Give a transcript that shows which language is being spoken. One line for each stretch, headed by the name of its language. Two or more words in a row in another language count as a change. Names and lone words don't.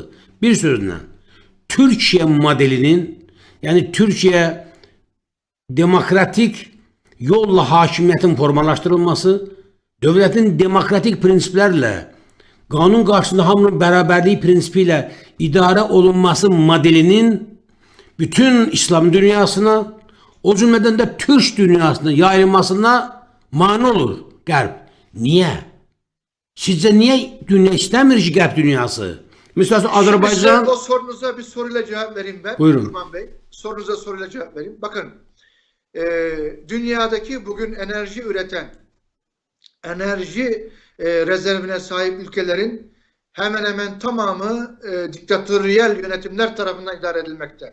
Azerbaijani: Bir sözlə, Türkiyə modelinin, yəni Türkiyə demokratik yolla hakimiyyətin formalaşdırılması, dövlətin demokratik prinsiplərlə, qanun qarşısında hamının bərabərliyi prinsipi ilə idarə olunması modelinin bütün İslam dünyasına, o cümlədən də Türk dünyasına yayılmasına mane olur Qərb. Niyə? Sizcə niyə dünya istəmir ki Qərb dünyası?
Turkish: Mesela Azerbaycan... O sorunuza bir soruyla cevap vereyim ben. Buyurun. Kurban Bey. Sorunuza soruyla cevap vereyim. Bakın, dünyadaki bugün enerji üreten, enerji rezervine sahip ülkelerin hemen hemen tamamı diktatöryel yönetimler tarafından idare edilmekte.